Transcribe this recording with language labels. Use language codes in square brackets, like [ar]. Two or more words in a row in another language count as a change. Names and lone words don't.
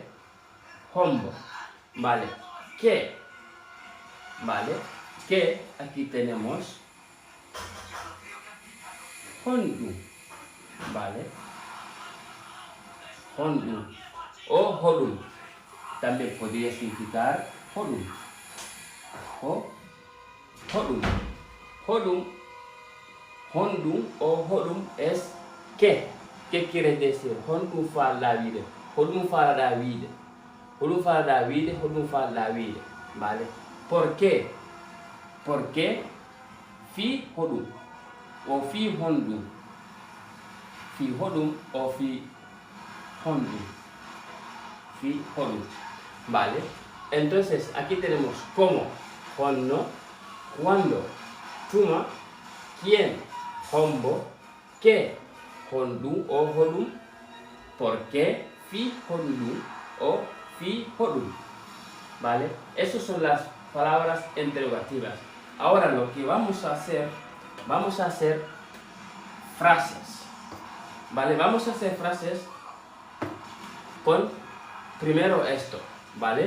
[es] Hombo, ¿vale? ¿Qué? ¿Vale? ¿Qué? Aquí tenemos hondu, ¿vale? Hondu o hodum. También podría significar hodum. Hodum. Hodum. Hondum o hodum es ¿qué? ¿Qué quiere decir? Hondum fa la vida. Hodum fa la vida. Hodum fa la vida. Hodum fa la vida. ¿Vale? ¿Por qué? ¿Por qué? Fi hodum o fi hondum. Fi hodum o fi hondum. Fi hodum. ¿Vale? Entonces, aquí tenemos cómo, honno, cuándo, tuma, quién, hombo, qué, hondu o hodum, por qué, fi hondu o fi hodum. ¿Vale? Esas son las palabras interrogativas. Ahora lo que vamos a hacer frases. ¿Vale? Vamos a hacer frases con primero esto, ¿vale?